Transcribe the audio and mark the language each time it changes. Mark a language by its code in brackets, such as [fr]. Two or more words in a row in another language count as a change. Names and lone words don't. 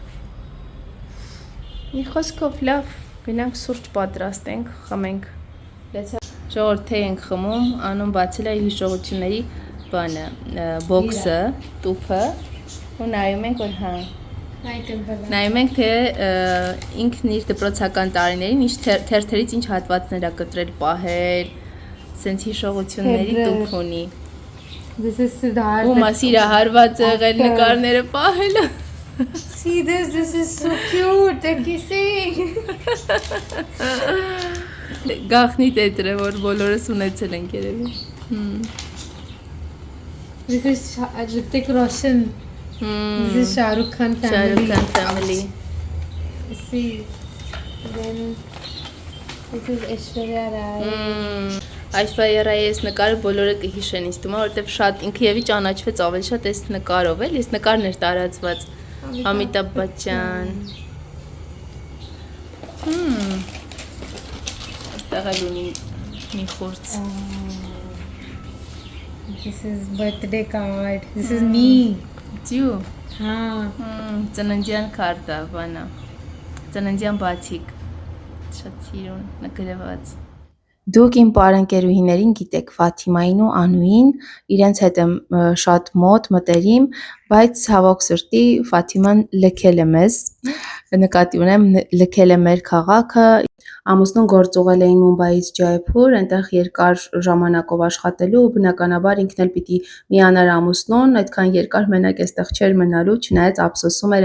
[hy] Մի խոսքով լավ, գնանք սուրճ պատրաստենք, խմենք։ Ժողովուրդ թե ենք խմում, անում բացել է իր հիշողությունների բանը, բոքսը, տուփը, ու նայում ենք, որ հա։ Նայում ենք, թե ինքն իր դպրոցական տարիներին ինչ թերթերից ինչ հատվածներ է կտրել, պահել, սենց հիշողությունների տուփ ունի։ [en] This is Siddharth. [hy] Ու մասիրա հարված եղել նկարները պահելը։ [en] See this? This is so cute. They're kissing. [hy] Գախնի տետրը, որ բոլորս ունեցել ենք երևի։ [en] This is Hrithik Roshan. This is Shah Rukh Khan family. Shahrukh Khan family։ See. Then this is Aishwarya Rai. [hy] Aishwarya Rai այս նկարը բոլորը կհիշեն, ինձ թվում է, որովհետև շատ ինքը եւի ճանաչվեց ավելի շատ այս նկարով, էլ այս նկարն էր տարածված։ Amitabh Bachchan։ Այստեղ էլ ունի մի խորց։ [en] This is birthday card. This is me. [hy] Դու։ [hi] हाँ. [hy] Ծննդյան քարտա, բանա։ Ծննդյան բացիկ։ Շատ սիրուն նկարված։ Դուք իմ պարընկերուհիներին գիտեք Ֆաթիմային ու Անուին, իրենց հետ եմ շատ մոտ մտերիմ, բայց ցավոք սրտի Ֆաթիման լքել է մեզ, նկատի ունեմ լքել է մեր քաղաքը, ամուսնուն գործուղել էին Մումբայից Ջայփուր, այնտեղ երկար ժամանակով աշխատելու, բնականաբար ինքն էլ պիտի միանար ամուսնուն, այդքան երկար մենակ էստեղ չէր մնալու, չնայած ափսոսում էր